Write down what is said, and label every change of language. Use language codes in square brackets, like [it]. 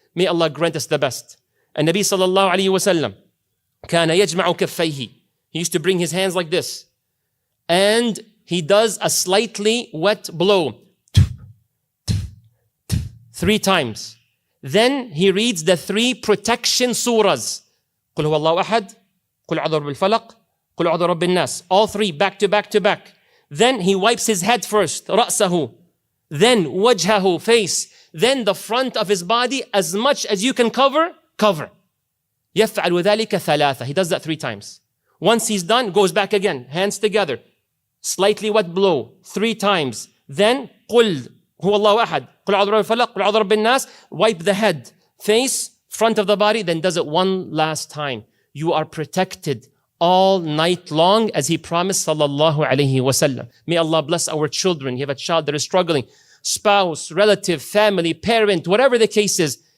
[en] May Allah grant us the best. And Nabi sallallahu alayhi wa sallam, [ar] كان يجمع كفيه. [en] He used to bring his hands like this. And he does a slightly wet blow. 3 times. Then he reads the 3 protection surahs. [ar] قل هو الله أحد, قل أعوذ برب الفلق, قل أعوذ برب الناس. [en] All 3 back to back to back. Then he wipes his head first, رأسه. Then وجهه, face. Then the front of his body, as much as you can cover. [ar] يفعل ذلك 3. [en] He does that 3 times. Once he's done, goes back again, hands together. Slightly wet blow, 3 times. [ar] Then قل هو الله أحد, قل أعوذ برب الفلق, قل أعوذ برب الناس. [en] Wipe the head, face, front of the body, then does it one last time. You are protected all night long, as he promised sallallahu alayhi wasallam. May Allah bless our children. You have a child that is struggling, spouse, relative, family, parent, whatever the case is.